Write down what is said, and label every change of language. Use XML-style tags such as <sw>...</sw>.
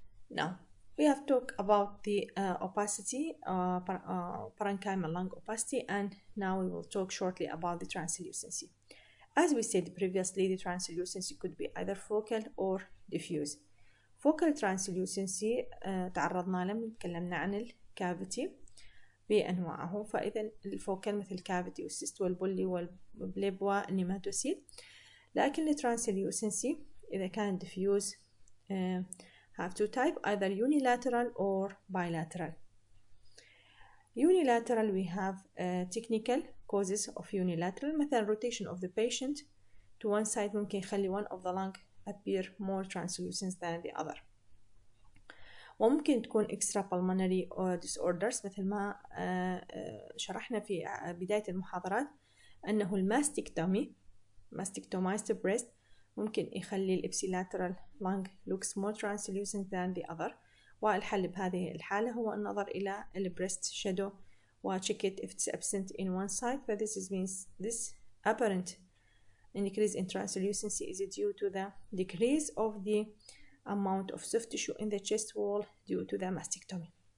<en>Now, we have talked about the opacity, parenchymal lung opacity, and now we will talk shortly about the translucency. As we said previously, the translucency could be either focal or diffuse. Focal translucency</en> <ar>تعرضنا له تكلمنا عن الكافيتي بأنواعه. فإذا الفوكال مثل الكافيتي والسيست والبولي والبليب والنيماتوسيل. لكن الترانسليوسنسي إذا كان</ar> <en>diffuse have two type, either unilateral or bilateral. Unilateral we have technical causes of unilateral,</en> <ar>مثلا</ar> <en>rotation of the patient to one side</en> <ar>ممكن يخلي</ar> <en>one of the lung appear more translucent than the other.</en> <ar>وممكن تكون</ar> <en>extra pulmonary disorders</en> <ar>مثل ما شرحنا في بداية المحاضرات أنه الماستكتومي mastictomized breast ممكن يخلي الابسيلاترال</ar> <en>lung looks more translucent than the other.</en> <ar>والحل بهذه الحالة هو النظر إلى البريست</ar> <en>shadow و check it if it's absent in one side. But this means this apparent increase in translucency is due to the decrease of the amount of soft tissue in the chest wall due to the mastectomy.</en>